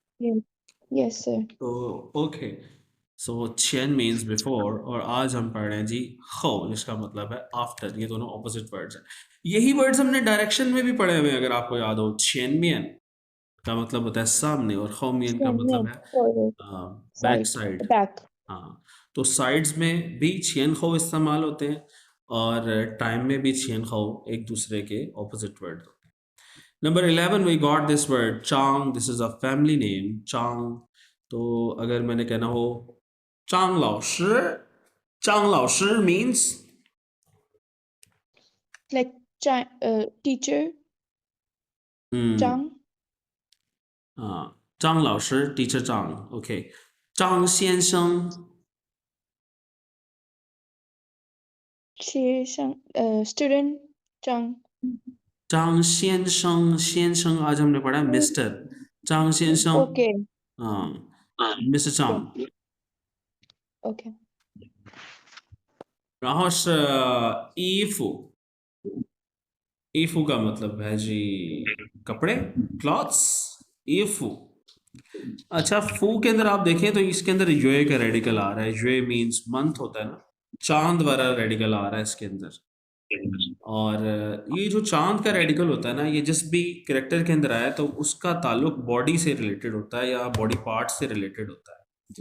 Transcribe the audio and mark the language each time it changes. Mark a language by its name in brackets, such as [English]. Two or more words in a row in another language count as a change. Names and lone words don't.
[English] Yes. Yes, sir. [Hindi] तो ओके, सो चेन [English] means before, [Hindi] और आज हम पढ़ रहे हैं जी खो, जिसका मतलब है आफ्टर। ये दोनों [English] opposite words [Hindi] हैं। यही वर्ड्स हमने डायरेक्शन में भी पढ़े हुए हैं, अगर आपको याद हो। चेनमियन का मतलब होता है सामने, और खौमियन का मतलब है [English] Forward, बैक side, साइड। back. [Hindi] हाँ, तो साइड्स में भी [Chinese] 前后 [Hindi] इस्तेमाल होते हैं, और टाइम में भी [Chinese] 前后 [Hindi] एक दूसरे के [English] opposite word [Hindi] होते हैं। [English] number 11 we got this word Zhang, this is a family name Zhang. [Hindi] तो अगर मैंने कहना हो [Chinese] 张老师, 张老师 [Hindi] मीन्स [English] Like teacher, Zhang, [Hindi] हाँ, [Chinese] 张老师 [Hindi] टीचर चांग। ओके, चांग 先生 [English] student, Zhang. [Hindi] चांग [Chinese] 先生 先生 [Hindi] आज हमने पढ़ा है मिस्टर चांग 先生 [English] Okay, [Hindi] हाँ, मिस्टर चांग। [English] okay, okay. [Chinese] 然后是衣服，衣服 [Hindi] का मतलब है जी कपड़े, क्लॉथ्स, ईफू। अच्छा, फू के अंदर आप देखें तो इसके अंदर यूए का रेडिकल आ रहा है। यूए [English] means month [Hindi] होता है ना, चांद वाला रेडिकल आ रहा है इसके अंदर। और ये जो चांद का रेडिकल होता है ना, ये जिस भी करेक्टर के अंदर आया तो उसका ताल्लुक बॉडी से रिलेटेड होता है या [English] body part [Hindi] से रिलेटेड होता है।